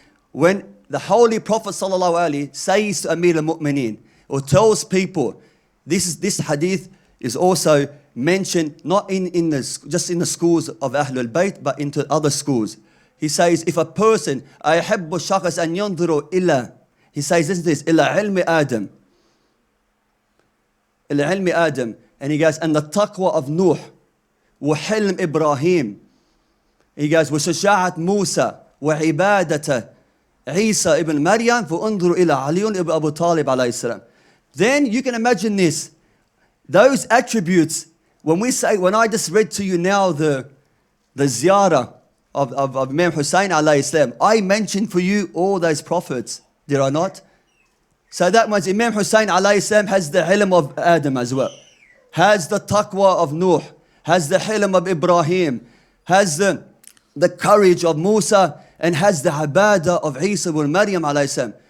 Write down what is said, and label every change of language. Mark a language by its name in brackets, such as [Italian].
[English] When the Holy Prophet sallallahu alaihi says to Amir al-Mu'mineen, or tells people, this hadith is also mentioned not just in the schools of Ahlul Bayt, but into other schools. He says, if a person, [Arabic] أَيَحِبُّ الشَّخْص أَنْ يَنْظُرُ إِلَى, [English] he says, listen to this, [Arabic] إِلَى عِلْمِ آدَمِ. إِلَى عِلْمِ آدَمِ. [English] And he goes, and the taqwa of Nuh, [Arabic] وحلم إبراهيم. [English] He goes, [Arabic] وشجاعة موسى وعبادة عيسى ابن مريم فانظروا إلى علي ابن أبو طالب عليه السلام. [English] Then you can imagine this. Those attributes, when I just read to you now the ziyarah of Imam Hussein alayhi salam, I mentioned for you all those prophets, did I not? So that means Imam Hussein alayhi salam has the hilm of Adam as well, has the taqwa of Nuh, has the hilm of Ibrahim, has the courage of Musa, and has the ibadah of Isa ibn Maryam alayhi salam.